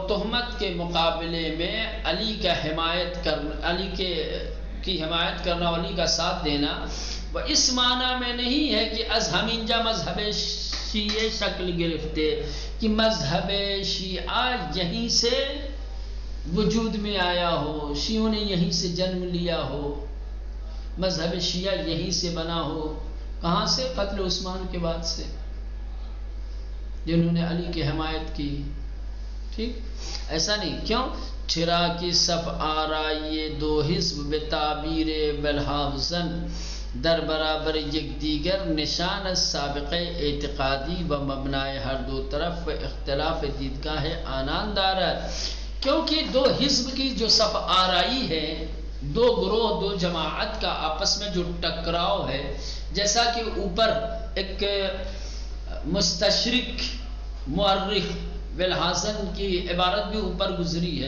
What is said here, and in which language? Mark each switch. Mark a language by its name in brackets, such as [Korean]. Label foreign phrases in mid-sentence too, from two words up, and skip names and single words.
[Urdu] تہمت کے مقابلے میں علی کا حمایت کرنا، علی کی حمایت کرنا، علی کا ساتھ دینا، وہ اس معنی میں نہیں ہے کہ [Persian] از ہمینجا مذہب شیعہ شکل گرفتے، [Urdu] کہ مذہب شیعہ یہیں سے وجود میں آیا ہو، شیعوں نے یہیں سے جنم لیا ہو، مذہب شیعہ یہیں سے بنا ہو۔ کہاں سے؟ قتل عثمان کے بعد سے، جنہوں نے علی کی حمایت کی، ٹھیک، ایسا نہیں. کیوں؟ [Persian] چرا کی صف آرائی دو حزب به تعبیر بلحافظن در برابر یک دیگر نشان از سابقہ اعتقادی و مبنائے ہر دو طرف و اختلاف دیدگاہ آنان دارد. [Urdu] کیونکہ دو حزب کی جو صف آرائی ہے، دو گروہ دو جماعت کا آپس میں جو ٹکراؤ ہے، جیسا کہ اوپر ایک مستشرق مورخ بالحسن کی عبارت بھی اوپر گزری ہے.